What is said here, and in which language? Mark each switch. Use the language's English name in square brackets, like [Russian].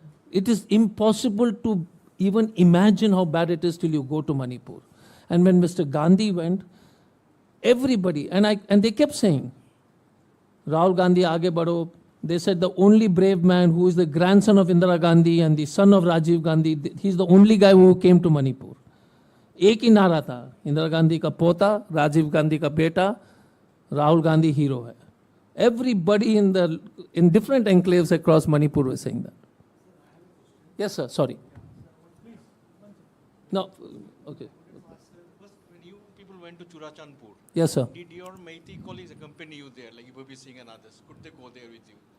[English] It is impossible to even imagine how bad it is till you go to Manipur. And when Mr. Gandhi went, everybody, and they kept saying, Rahul Gandhi, [Hindi] aage badho. [English] They said the only brave man who is the grandson of Indira Gandhi and the son of Rajiv Gandhi, he's the only guy who came to Manipur. [Hindi] एक ही नारा था, इंदिरा गांधी का पोता, राजीव गांधी का बेटा, Rahul Gandhi hero hai. [English] Everybody in different enclaves across Manipur was saying that. Yes, sir. Sorry. No. Okay. When you people went to Churachandpur, Yes, sir. did your Meitei colleagues accompany you there, like Ibabi Singh and others? Could they go there with you?